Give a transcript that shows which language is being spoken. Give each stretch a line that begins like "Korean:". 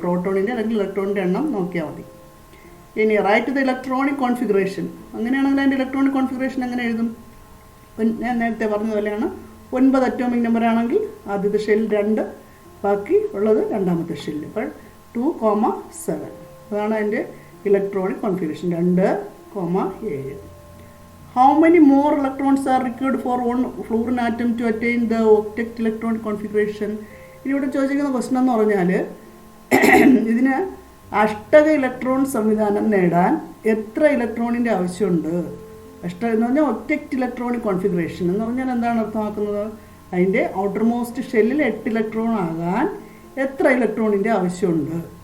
Malayalam: പ്രോട്ടോണിൻ്റെ അല്ലെങ്കിൽ ഇലക്ട്രോണിൻ്റെ എണ്ണം നോക്കിയാൽ മതി. ഇനി
English: Write the electronic configuration.
Malayalam: അങ്ങനെയാണെങ്കിൽ അതിൻ്റെ ഇലക്ട്രോണിക് കോൺഫിഗറേഷൻ എങ്ങനെ എഴുതും? ഞാൻ നേരത്തെ പറഞ്ഞതുപോലെയാണ്. 9 അറ്റോമിക് നമ്പർ ആണെങ്കിൽ ആദ്യത്തെ ഷെൽ 2, ബാക്കി ഉള്ളത് രണ്ടാമത്തെ ഷെല്ല്. അപ്പോൾ 2,7 അതാണ് അതിൻ്റെ electronic configuration. 2,7.
English: How many more electrons are required for one fluorine atom to attain the octet electronic configuration?
Malayalam: ഇവിടെ ചോദിച്ചിരിക്കുന്ന ക്വസ്റ്റൻ എന്ന് പറഞ്ഞാൽ, ഇതിന് അഷ്ടക ഇലക്ട്രോൺ സംവിധാനം നേടാൻ എത്ര ഇലക്ട്രോണിൻ്റെ ആവശ്യമുണ്ട്? എന്ന് പറഞ്ഞാൽ ഒക്ടെക്റ്റ് ഇലക്ട്രോണിക് കോൺഫിഗറേഷൻ എന്ന് പറഞ്ഞാൽ എന്താണ് അർത്ഥമാക്കുന്നത്? അതിൻ്റെ ഔട്ടർ മോസ്റ്റ് ഷെല്ലിൽ 8 ഇലക്ട്രോൺ ആകാൻ എത്ര ഇലക്ട്രോണിൻ്റെ ആവശ്യമുണ്ട്?